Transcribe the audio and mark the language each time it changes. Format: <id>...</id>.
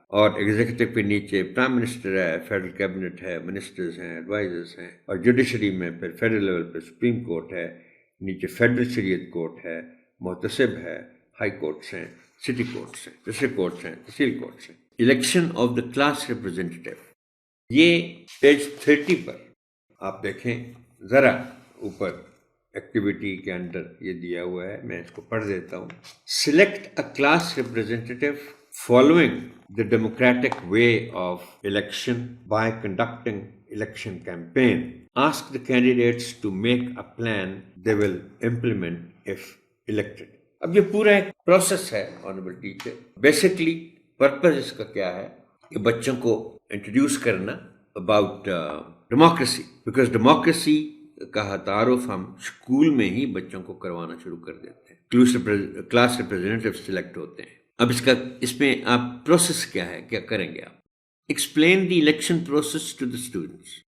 <ur>اور ایگزیکٹو کے نیچے پرائم منسٹر ہے، فیڈرل کیبنٹ ہے، منسٹرز ہیں، ایڈوائزرز ہیں، اور جوڈیشری میں پھر فیڈرل لیول پہ سپریم کورٹ ہے، نیچے فیڈرل شریعت کورٹ ہے، محتسب ہے، ہائی کورٹس ہیں، سٹی کورٹس ہیں، ڈسٹرکٹ کورٹس ہیں، تحصیل کورٹس ہیں.</ur> <en>election of the class representative,</en> <ur>یہ پیج 30 پر آپ دیکھیں ذرا اوپر ایکٹیویٹی کے اندر یہ دیا ہوا ہے، میں اس کو پڑھ دیتا ہوں.</ur> <en>Select a class representative following the democratic way of election by conducting election campaign. Ask the candidates to make a plan they will implement if elected.</en> <ur>اب یہ پورا ایک پروسیس ہے آنریبل ٹیچر. بیسکلی پرپز اس کا کیا ہے کہ بچوں کو انٹروڈیوس کرنا اباؤٹ ڈیموکریسی، بیکاز ڈیموکریسی کا تعارف ہم اسکول میں ہی بچوں کو کروانا شروع کر دیتے ہیں. کلاس ریپرزینٹیو سلیکٹ ہوتے ہیں. اب اس میں آپ پروسیس کیا ہے، کیا کریں گے آپ؟</ur> <en>Explain the election process to the students.</en>